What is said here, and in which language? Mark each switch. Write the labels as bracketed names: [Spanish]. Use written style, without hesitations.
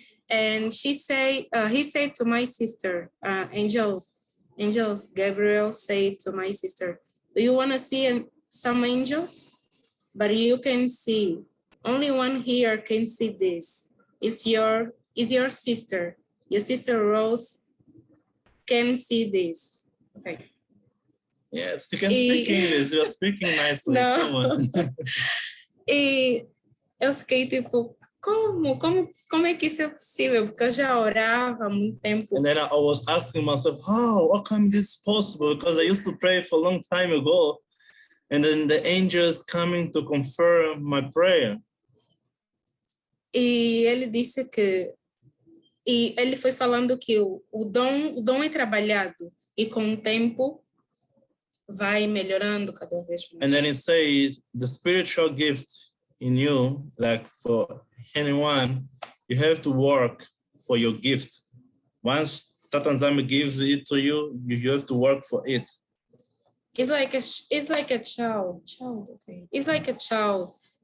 [English] And he said to my sister, angels, Gabriel said to my sister, do you want to see some angels? But you can see, only one here can see this. Is your sister. Your sister Rose can see this. Okay. Yes, you can speak English. You're speaking nicely. No. Come on. [Portuguese] E eu fiquei tipo, como é que isso é possível? Porque eu já orava há muito tempo. [English] And then I was asking myself, how come this is possible? Because I used to pray for a long time ago. And then the angels coming to confirm my prayer. [Portuguese] E ele disse que E ele foi falando que o dom é trabalhado e com o tempo vai melhorando cada vez mais. [English] And then he said, the spiritual gift in you, like for anyone, you have to work for your gift. Once Tatanzama gives it to you, you have to work for it. It's like a child. Okay. It's like a child.